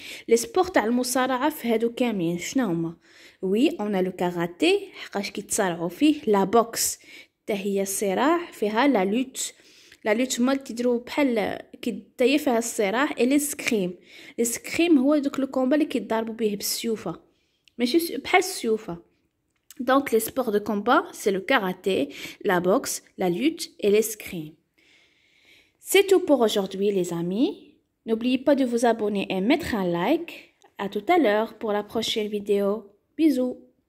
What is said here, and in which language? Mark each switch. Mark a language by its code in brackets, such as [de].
[fr] Les sports [ar] تاع المصارعة في هادو كاملين شنو هما؟ [fr] Oui, on a le karaté [ar] حقاش كيتصارعوا فيه. [fr] La boxe [ar] حتى هي الصراع فيها [fr] la lutte. La lutte [ar] مال تيديروا بحال كي فيها الصراع. [fr] et l'escrime. [ar] l'escrime هو دوك [fr] لو كومبا [ar] اللي كيضربوا به بالسيوفة ماشي بحال السيوفة. [fr] Donc, les sports de combat, c'est le karaté, la boxe, la lutte et l'escrime. C'est tout pour aujourd'hui, les amis. N'oubliez pas de vous abonner et mettre un like. À tout à l'heure pour la prochaine vidéo. Bisous.